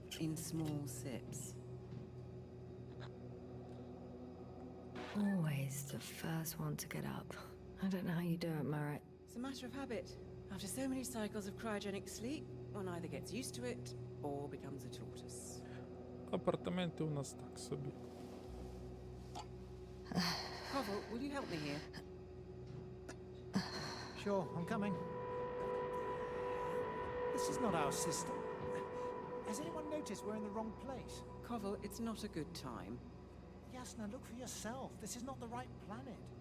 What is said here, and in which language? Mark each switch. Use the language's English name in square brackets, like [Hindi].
[English] In small sips. Always the first one to get up. I don't know how you do it, Merritt. It's a matter of habit. After so many cycles of cryogenic sleep, one either gets used to it or becomes a tortoise. [Ukrainian] Апартаменти у нас так собі. [English] Koval, will you help me here? Sure, I'm coming. This is not our system. Has anyone noticed we're in the wrong place? Koval, it's not a good time. Yasna, look for yourself. This is not the right planet.